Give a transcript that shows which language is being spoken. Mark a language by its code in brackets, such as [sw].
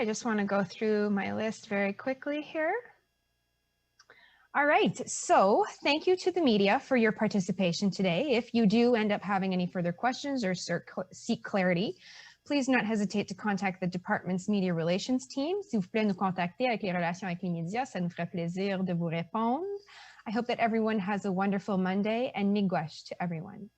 [en] I just want to go through my list very quickly here. All right, so thank you to the media for your participation today. If you do end up having any further questions or seek clarity, please not hesitate to contact the department's media relations team. [fr] S'il vous plaît, nous contacter avec les relations avec les médias. Ça nous ferait plaisir de vous répondre. [en] I hope that everyone has a wonderful Monday, and miigwech to everyone.